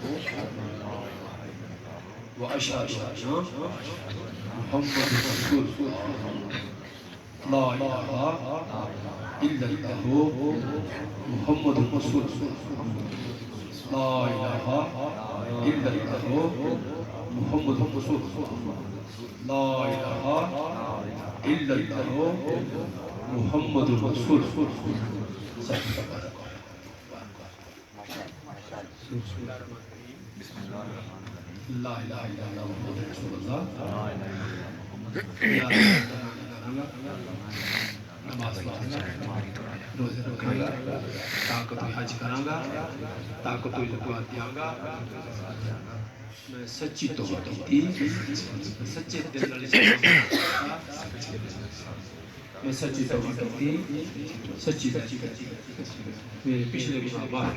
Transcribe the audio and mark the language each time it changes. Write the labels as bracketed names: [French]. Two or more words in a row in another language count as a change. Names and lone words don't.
[Arabic] وأشهد أن محمدا رسول الله، لا إله إلا الله محمد رسول الله، لا إله إلا الله محمد رسول الله، لا إله إلا الله محمد رسول الله. لا إله إلا الله محمد رسول الله. [Punjabi] نماز روزے رکھاں گا، طاقت حج کراں گا، طاقت زکات دیاں گا. میں سچی توبہ کی، سچے دل نال میں سچی توبہ کی، سچی میرے پچھلے گناہ معاف.